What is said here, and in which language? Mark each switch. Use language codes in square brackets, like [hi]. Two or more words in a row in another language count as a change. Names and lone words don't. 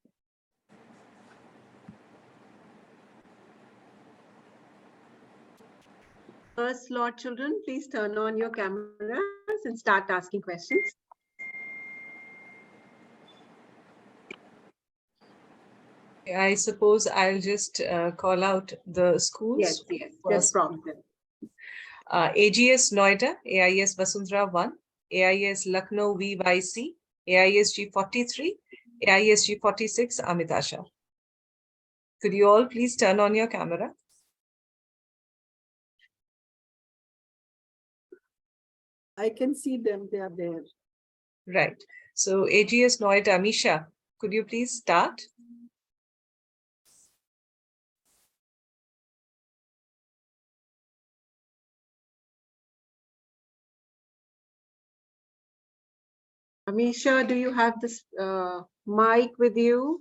[en] First slot children, please turn on your cameras and start asking questions. I suppose I'll just call out the schools. Yes, just prompt them. AGS Noida, AIS Vasundhara 1, AIS Lucknow VYC, AIS G43, AIS G46 Amitasha. Could you all please turn on your camera? I can see them, they are there. Right. So AGS Noida, Misha, could you please start? Amisha, do you have this mic with you?